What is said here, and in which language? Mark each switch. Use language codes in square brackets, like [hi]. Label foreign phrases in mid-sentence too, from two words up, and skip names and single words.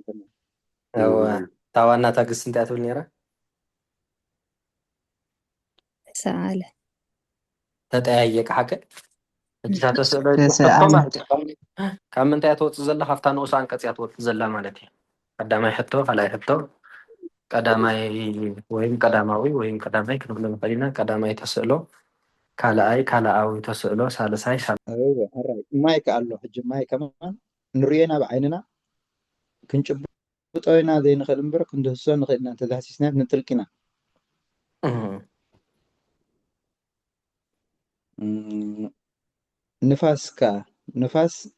[ti] እታ ዋና ታግስቲ እንታይ ትብል ነይራ ሰኣለ ተጠያየቀ ሓቀ ሕጂ ተስእሎ ካብ ምንታይ ትወፅእ ዘላ ካብታ ንኡስ ኣንቀፅ እያ ትወፅእ ዘላ ማለት እዩ ቀዳማይ ሕቶ ካልኣይ ሕቶ ቀዳማይ ወይም ቀዳማዊ ወይም ቀዳማይ ክንብሎ ንኽእል ኢና ቀዳማይ ተስእሎ ካልኣይ ካልኣዊ ተስእሎ ሳልሳይ ማይ ከኣሎ ሕጂ ማይ ከማን ንሪኦና ብዓይንና ክንጭብጦ ኢና ዘይንኽእል እምበር ክንደህሶ ንኽእል ኢና እንተዳህሲስና ንጥልቅ ኢና ንፋስካ ንፋስ